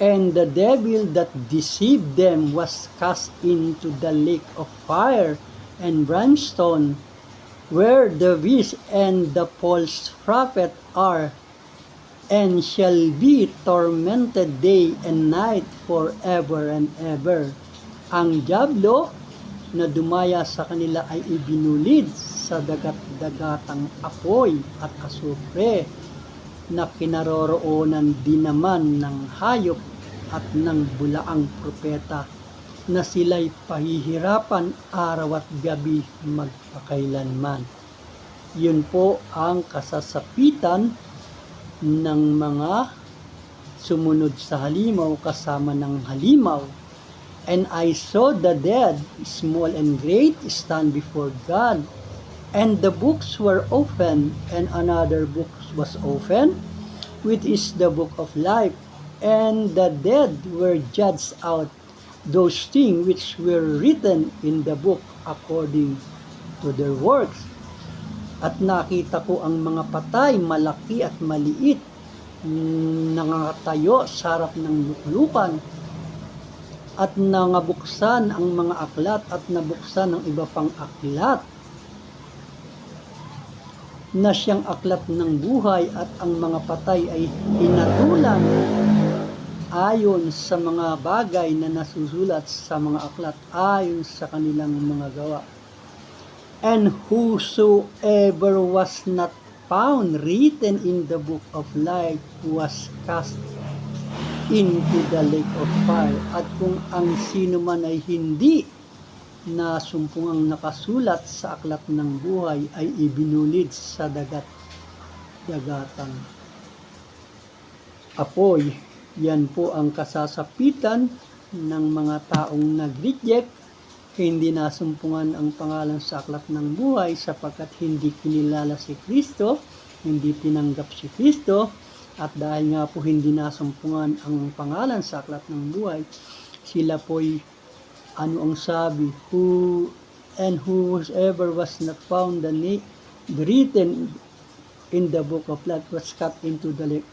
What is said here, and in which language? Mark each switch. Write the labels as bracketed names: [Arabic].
[English] And the devil that deceived them was cast into the lake of fire and brimstone, where the beast and the false prophet are, and shall be tormented day and night forever and ever. [Filipino] Ang diablo na dumaya sa kanila ay ibinulid sa dagat-dagatang apoy at asupre na kinaroroonan din naman ng hayop at ng bulaang propeta, na sila'y pahihirapan araw at gabi magpakailanman. Yun po ang kasasapitan ng mga sumunod sa halimaw kasama ng halimaw. [English] And I saw the dead, small and great, stand before God, and the books were opened, and another book was opened, which is the book of life. And the dead were judged out those things which were written in the book according to their works. [Filipino] At nakita ko ang mga patay, malaki at maliit, nangatayo sa harap ng luklukan, at nangabuksan ang mga aklat at nabuksan ang iba pang aklat na siyang aklat ng buhay, at ang mga patay ay hinatulan ayon sa mga bagay na nasusulat sa mga aklat ayon sa kanilang mga gawa. [English] And whosoever was not found written in the book of life was cast into the lake of fire. [Filipino] At kung ang sino man ay hindi na sumpungang nakasulat sa aklat ng buhay ay ibinulid sa dagatang apoy. Yan po ang kasasapitan ng mga taong nag-reject, hindi nasumpungan ang pangalan sa aklat ng buhay sapagkat hindi kinilala si Kristo, hindi tinanggap si Kristo, at dahil nga po hindi nasumpungan ang pangalan sa aklat ng buhay, sila po'y ano ang sabi, [English] whosoever was not found written in the book of life was cut into the lake.